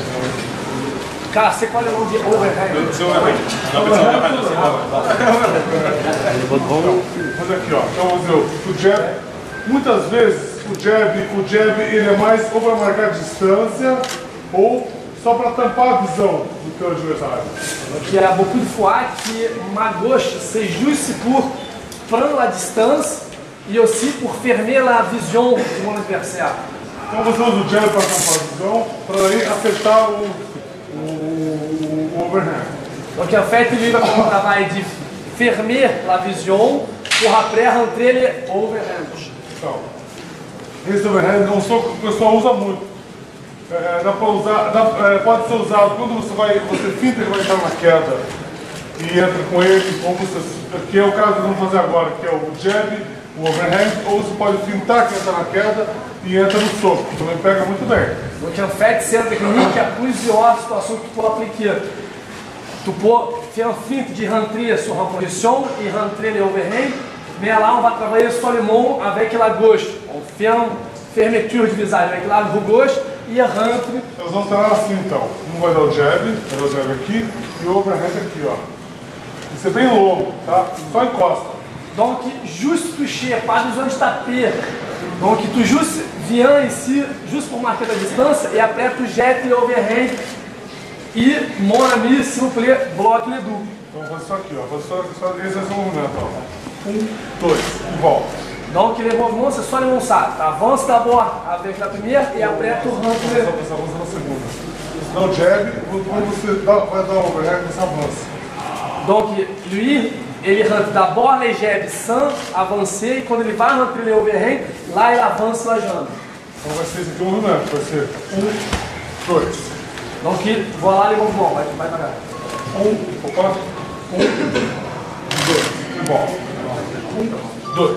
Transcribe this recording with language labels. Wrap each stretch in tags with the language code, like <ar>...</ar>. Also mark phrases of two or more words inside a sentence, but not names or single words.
<pt>Cara,</pt> <fr>c'est quoi le nom de overhand?</fr> <pt>Mas aqui, ó, então vamos dizer, o jab, muitas vezes o jab ele é mais ou para marcar distância ou só para tampar a visão do teu adversário.</pt> <fr>Donc il y a beaucoup de fois que ma gauche c'est juste pour prendre la distance et aussi pour fermer la vision de mon adversaire.</fr> <pt>Então você usa o jab para tampar a visão, para aí acertar o overhand.</pt> <fr>Donc en fait, lui va faire un travail de fermer la vision pour après rentrer le overhand.</fr> <pt>Então, esse overhand é um soco que o pessoal usa muito. Dá pra usar, pode ser usado quando você finta que vai entrar na queda e entra com ele, ou você, que é o caso que vamos fazer agora, que é o jab, o overhand, ou você pode fintar que entra na queda e entra no soco, também pega muito bem.</pt> <fr>Donc en fait, c'est une technique, il y a plusieurs situations que tu peux appliquer. Tu peux faire un feinte de rentrer sur une position et rentrer le overhand, mais là on va travailler seulement avec la gauche. On fait une fermeture de visage avec la gauche e rentre.</fr> <pt>Nós vamos treinar assim então. Um vai dar o jab, vai dar o jab aqui e o overhand aqui, ó. Isso é bem longo, tá? Só encosta.</pt> <fr>Donc, juste toucher, pas besoin de taper. Donc, tu juste viens ici, juste pour marquer ta distance, et après tu jettes le overhand. E, mon ami, s'il vous plaît, bloque les deux.</fr> <pt>Então vou fazer isso aqui, ó. Esse é o movimento, ó. 1, 2, e volta.</pt> <fr>Donc, les mouvements, c'est soit le ça. Tu avances d'abord avec la première, et après tu rentres.</fr> <pt>Você avança na segunda. Você dá o jab, quando você vai dar o overhand, você avança.</pt> <fr>Donc, lui, ele rentre d'abord les jabs sans avancer,</fr> <pt>e quando ele vai</pt> <fr>rentrer le overhand,</fr> <pt>lá ele</pt> <fr>avance la jambe.</fr> <pt>Então vai ser esse aqui o movimento. Vai ser 1, 2.</pt> <fr>Donc, voilà les mouvements.</fr> <pt>Vai devagar. 1, 2, e volta. 1, 2.</pt>